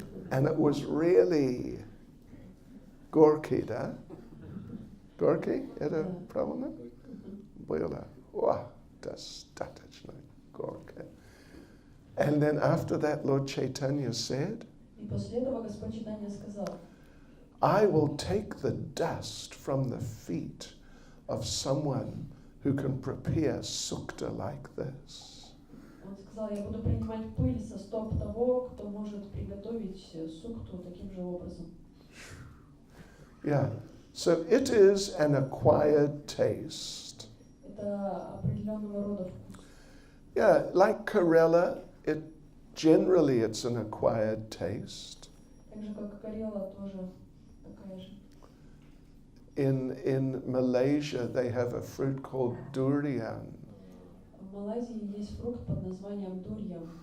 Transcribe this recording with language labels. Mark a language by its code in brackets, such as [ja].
[en] And it was really gorky, [ru] да? Gorky? Это правильно? Было. [en] Wow, [ru] достаточно gorky. [en] And then after that, Lord Chaitanya said, [ru] И после этого Господь Чайтанья сказал: [en] I will take the dust from the feet of someone who can prepare sukta like this. [ru] Он сказал: я буду принимать пыль со стоп того, кто может приготовить сукту таким же образом. [en] Yeah, so it is an acquired taste. [ru] Это определенного рода вкус. [en] Yeah, like Karela, generally it's an acquired taste. [ru] Так же, как и Карела, тоже такая же. [en] In Malaysia, they have a fruit called durian. [ru] В Малайзии есть фрукт под названием дурьям.